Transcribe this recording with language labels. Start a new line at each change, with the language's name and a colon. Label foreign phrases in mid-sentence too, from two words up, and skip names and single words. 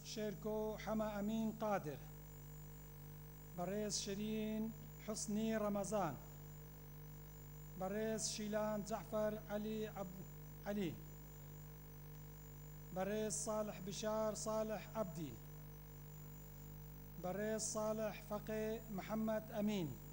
Central Kurdish: شێرکۆ حەمە ئەمین قادر بەڕێز شیرین حوسنی ڕەمەزان بەڕێز شیلان جەعفەر عەلی بەڕێز صالح بشار صالح عەبدی بەڕێز صالح فەقێ محەممەد ئەمین